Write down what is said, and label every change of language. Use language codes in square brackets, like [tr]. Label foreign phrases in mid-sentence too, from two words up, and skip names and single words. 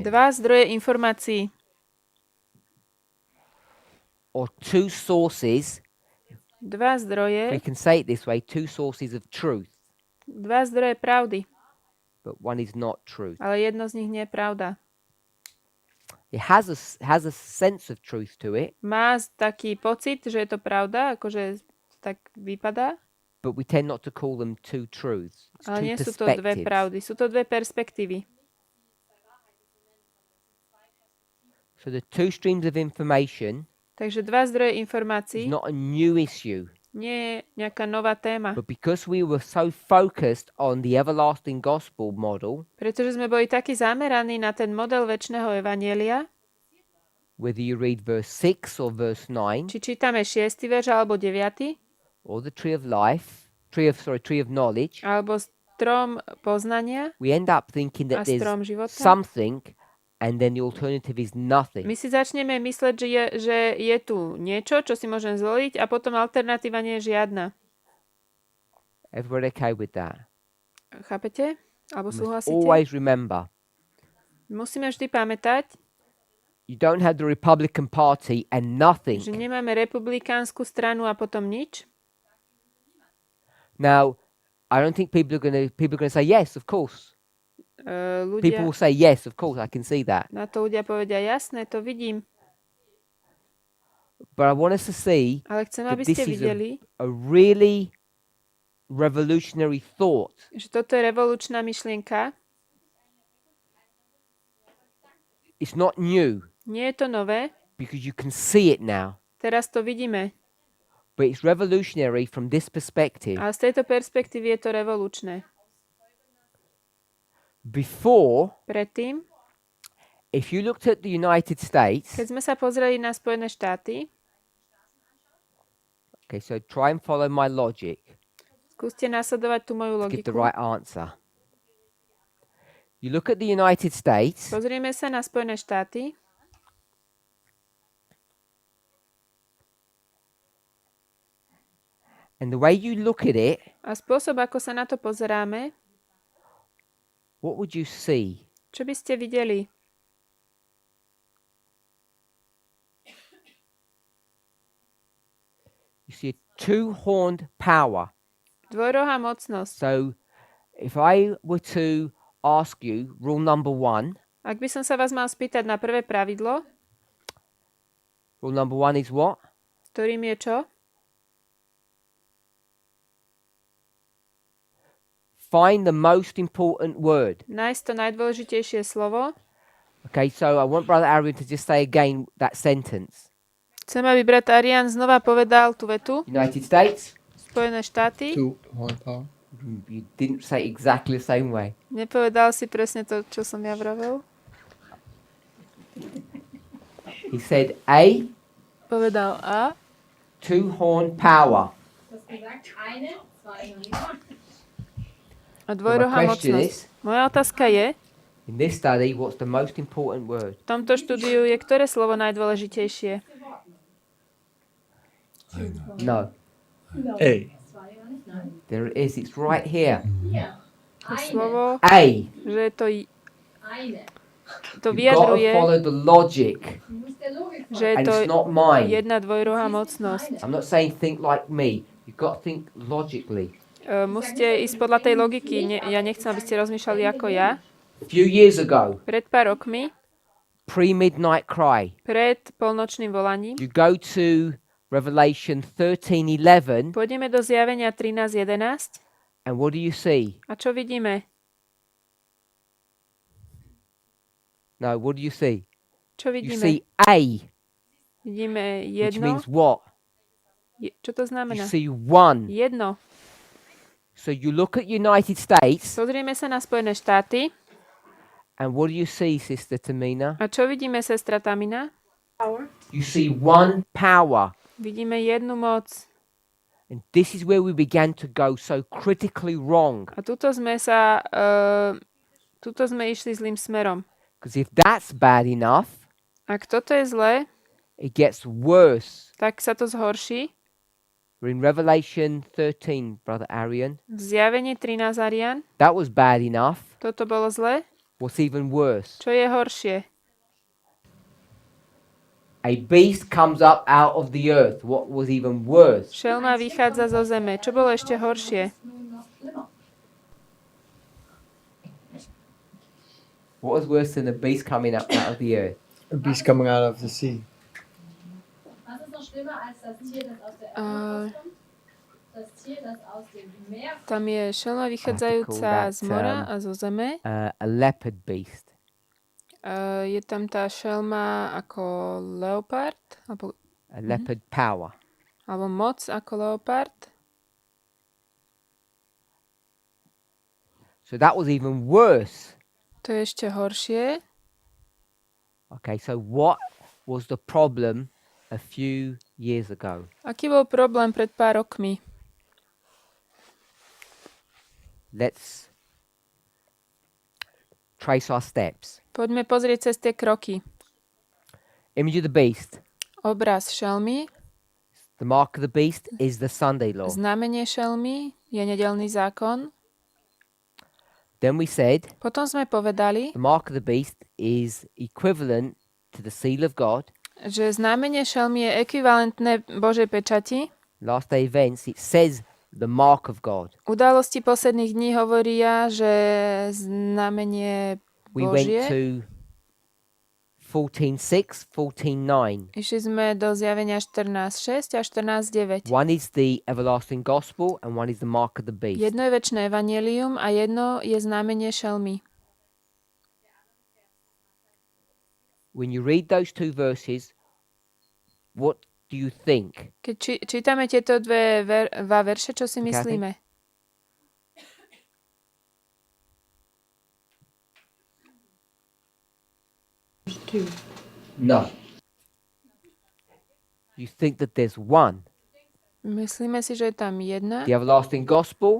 [sk] Dva zdroje informácií. [en] Or two sources, [sk] Dva [en] we [sk] zdroje, [en] can say it this way, two sources of truth, [sk] dva zdroje pravdy. [en] but one is not truth. [sk] Ale jedno z nich nie je pravda. [en] It has a sense of truth to it, [sk] Má taký pocit, že je to pravda, akože tak vypadá, [en] but we tend not to call them two truths. It's [sk] ale [en] two [sk] nie sú to dve [en] perspectives. [sk] pravdy. Sú to dve perspektívy. [en] So the two streams of information [sk] Takže dva zdroje [en] is [sk] informácií [en] not a new issue, [sk] nie je nejaká nová téma. [en] but because we were so focused on the everlasting gospel model, [sk] Pretože sme boli takí zameraní na ten model večného evanjelia, [en] whether you read verse 6 or verse 9, [sk] či čítame 6. verš alebo 9. [en] or the tree of life, tree of knowledge, [sk] alebo strom poznania [en] we end up thinking [sk] a [en] that there's [sk] strom života. [en] something and then the alternative is nothing. [sk] My si začneme mysleť, že je tu niečo, čo si môžem zvoliť a potom alternatíva nie je žiadna. [en] Everybody okay with that? [sk] Chápete? Alebo [en] Must [sk] súhlasíte? [en] always remember, [sk] Musíme vždy pamätať, [en] you don't have the Republican Party and nothing. [sk] že nemáme republikánsku stranu a potom nič. [en] Now, I don't think people are going to say yes, of course. People [sk] Ľudia, [en] will say yes, of course, I can see that. [sk] na to ľudia povedia, jasné, to vidím. [en] But I want us to see [sk] Ale chcem, [en] that [sk] aby [en] this [sk] ste [en] is [sk] videli, [en] a really revolutionary thought. [sk] že toto je revolučná myšlienka. [en] It's not new [sk] Nie je to nové, [en] because you can see it now. [sk] teraz to vidíme. [en] But it's revolutionary from this perspective. [sk] Ale z tejto perspektívy je to revolučné. [en] Before, [sk] Predtým, [en] if you looked at the United States, [sk] keď sme sa pozreli na Spojené štáty, [en] okay, so try and follow my logic [sk] skúste nasledovať tú moju [en] to give the [sk] logiku. [en] right answer. You look at the United States, [sk] Pozrieme sa na Spojené štáty [en] and the way you look at it, [sk] a spôsob, ako sa na to pozeráme, [en] what would you see? [sk] čo by ste videli? [en] You see a two-horned power. [sk] Dvojrohá mocnosť. [en] So if I were to ask you, rule number 1, [sk] Ak by som sa vás mal spýtať na prvé pravidlo, [en] rule number 1 is what? [sk] ktorým je čo? [en] Find the most important word. [sk] Nájsť to najdôležitejšie slovo. [en] Okay, so I want Brother Aaron to just say again that sentence. [sk] Chcem, aby brat Arian znova povedal tú vetu. [en] United States. [sk] Spojené štáty. [en] Two horsepower. You didn't say exactly the same way. [sk] Nepovedal si presne to, čo som ja vravel. [en] He said A, [sk] Povedal A, [en] two-horn power. [sk] a dvojrohá mocnosť. Moja otázka je, [en] In this study, what's the most important word? [sk] v tomto štúdiu je ktoré slovo najdôležitejšie? [en] No. A. There it is. It's right here. [sk] To slovo, A. že to [en] You've got to [sk] vyjadruje, [en] follow the logic. [sk] že je [en] And [sk] to [en] it's not mine. [sk] jedna dvojrohá mocnosť. [en] I'm not saying think like me. You've got to think logically. [sk] Musíte ísť podľa tej logiky. Ja nechcem, aby ste rozmýšľali ako ja. [en] A few years ago, [sk] Pred pár rokmi, [en] pre-midnight cry, [sk] pred polnočným volaním, [en] you go to Revelation 13:11, [sk] pôjdeme do zjavenia 13.11 [en] and what do you see? [sk] a čo vidíme? [en] No, what do you see? [sk] Čo [en] You [sk] vidíme? [en] see A, [sk] Vidíme [en] which [sk] jedno. [en] means what? [sk] Čo to [en] You [sk] znamená? [en] see one. [sk] Jedno. [en] So you look at United States, [sk] Pozrieme sa na Spojené štáty. [en] and what do you see, Sister Tamina? [sk] A čo vidíme, sestra Tamina? [en] You see one power. [sk] Vidíme jednu moc. [en] And this is where we began to go so critically wrong. [sk] A tuto sme išli zlým smerom. [en] Because if that's bad enough, [sk] Ak toto je zlé, [en] it gets worse. [sk] tak sa to zhorší. [en] We're in Revelation 13, Brother Arian. [sk] V zjavení 13 Arian, [en] That was bad enough. [sk] toto bolo zlé. [en] What's even worse? [sk] Čo je horšie? [en] A beast comes up out of the earth. What was even worse? [sk] Šelma vychádza zo zeme. Čo bolo ešte horšie? [en] What was worse than a beast coming up out of the earth? A beast coming out of the sea. [sk] Tam je šelma vychádzajúca z mora a zo zeme. [en] A leopard beast. [sk] Je tam tá šelma ako leopard, [en] A leopard power. [sk] alebo moc ako leopard. [en] So that was even worse. [sk] To je ešte horšie. [en] Okay, so what was the problem a few years ago? [sk] Aký bol problém pred pár rokmi? [en] Let's trace our steps. [sk] Poďme pozrieť cez tie kroky. [en] Image of the beast. [sk] Obraz šelmy, [en] The mark of the beast is the Sunday law. [sk] znamenie šelmy je nedeľný zákon. [en] Then we said [sk] Potom sme povedali, [en] the mark of the beast is equivalent to the seal of God. [sk] že znamenie šelmy je ekvivalentné Božej pečati. [en] Last day events, it says the mark of God. [sk] Udalosti posledných dní hovoria, že znamenie [en] We went [sk] Božie. [en] to 14:6, 14:9. [sk] Išli sme do zjavenia 14.6 a 14.9. [en] One is the everlasting gospel and one is the mark of the beast. [sk] Jedno je večné evanjelium a jedno je znamenie šelmy. [en] When you read those two verses, what do you think? [sk] Keď čítame tieto dva verše, čo si myslíme? [en] No. You think that there's one. [sk] Myslíme si, že je tam jedna. [en] The everlasting gospel,